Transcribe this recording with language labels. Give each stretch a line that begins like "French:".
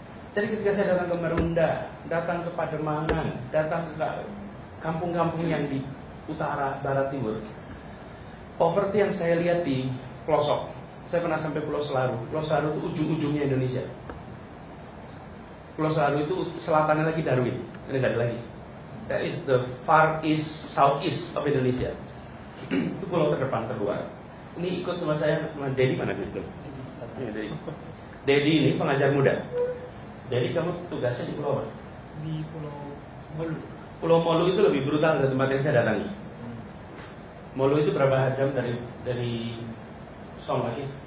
Indonesian: Jadi ketika saya datang ke Marunda, datang ke Pademangan, datang ke kampung-kampung yang di utara, barat, timur, poverty yang saya lihat di pelosok. Saya pernah sampai Pulau Selaru. Pulau Selaru itu ujung-ujungnya Indonesia. Pulau Selaru itu selatannya lagi Darwin, ini nggak ada lagi.
English: That is the far east, southeast of Indonesia.
Indonesian: Itu pulau terdepan terluar. Ini ikut sama saya, sama Dedi mana gitu? Dedi ini pengajar muda. Jadi kamu tugasnya di pulau apa? Di Pulau Molu. Pulau Molu itu lebih brutal dari tempat yang saya datangi. Molu itu berapa jam dari Somlaki?